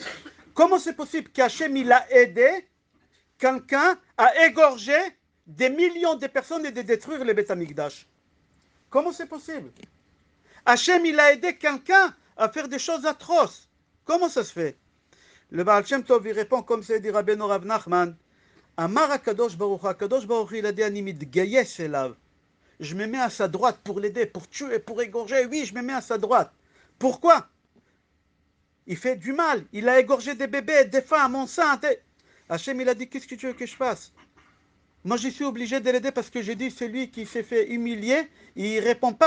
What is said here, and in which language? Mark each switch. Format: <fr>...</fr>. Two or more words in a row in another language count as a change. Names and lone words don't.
<fr>Comment c'est possible qu'Hachem il a aidé quelqu'un à égorger des millions de personnes et de détruire les</fr> <he>בית המקדש?</he> <fr>Comment c'est possible? Hachem, il a aidé quelqu'un à faire des choses atroces. Comment ça se fait? Le Baal Shem Tov, il répond comme c'est dit Rabbeinu Rav Nachman.</fr> <he>אמר הקדוש ברוך הוא, הקדוש ברוך הוא,</he> <fr>il a dit</fr> <he>אני מתגייס אליו.</he> <fr>Je me mets à sa droite pour l'aider, pour tuer, pour égorger. Oui, je me mets à sa droite. Pourquoi? Il fait du mal. Il a égorgé des bébés, des femmes enceintes. Hachem, il a dit, qu'est-ce que tu veux que je fasse? Moi, je suis obligé de l'aider parce que j'ai dit, celui qui s'est fait humilier, il ne répond pas.</fr>